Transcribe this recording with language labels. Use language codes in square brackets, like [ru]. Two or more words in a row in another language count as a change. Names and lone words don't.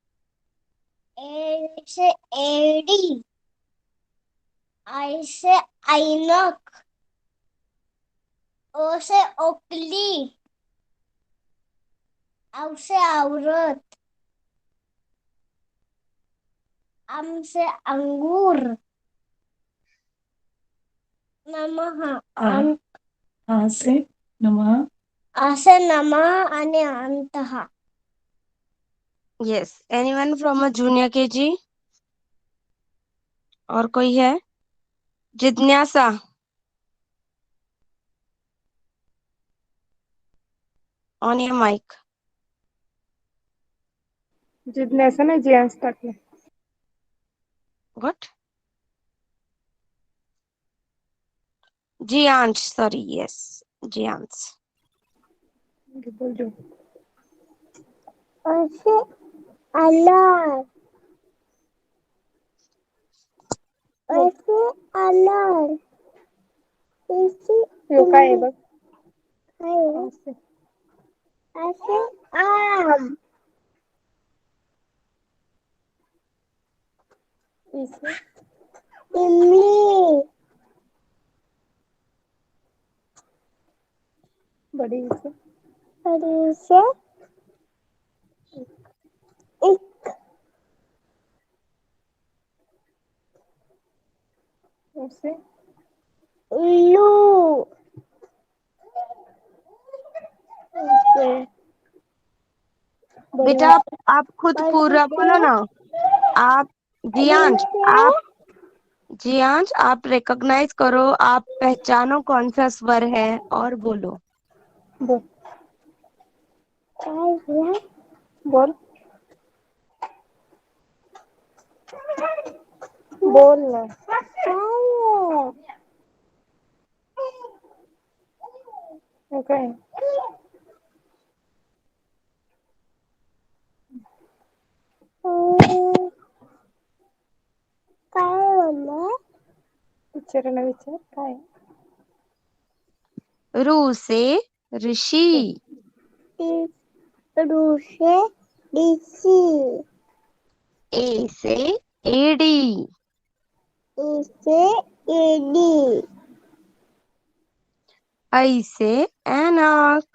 [hi] ए से एड़ी, आई से ऐनक, ओ से ओकली, औ से औरत, आम से अंगूर, नमः आ से नमः। आ से नमः [mr] आणि अंतः। [en] Yes, anyone from a junior KG? [hi] और कोई है? जिज्ञासा। [en] On your mic. [mr] जिज्ञासा नाही जियांस टाकले. [en] What? Jiyansh, sorry, yes, Jiyansh. [mr] बोल जो. [hi] आ से अनार, आ से अनार, ई से [mr] यो काय आहे बघ. काय असे. [hi] आ से आम, ई से इमली, बड़ी ई से और ई से इक, ओ से उल्लू, ओ से बेटा आप खुद पूरा बोलो ना। आप जियांश, आप जियांश, आप रिकॉग्नाइज करो, आप पहचानो कौन सा स्वर है और बोलो। [mr] बोल. काय बोल. बोल ना. यो काय आहे? काय मम्मा? विचारायला विचार काय आहे? [hi] रू से ऋषि, रू से ऋषि, ए से एडी, ई से एडी, आई से ऐनक,